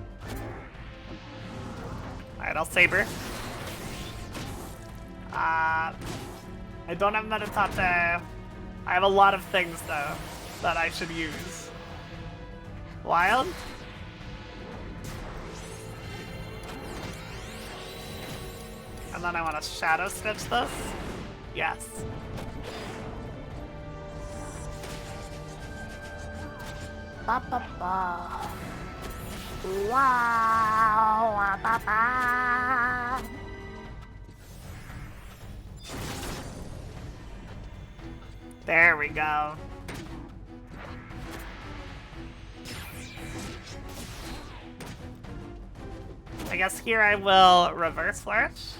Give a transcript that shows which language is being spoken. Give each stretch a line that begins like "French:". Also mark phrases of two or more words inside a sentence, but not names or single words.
English: Alright, I'll saber. I don't have Meditate. I have a lot of things though that I should use. Wild? And then I want to shadow stitch this. Yes. Ba ba ba. Wow. Ba ba. There we go. I guess here I will reverse flourish.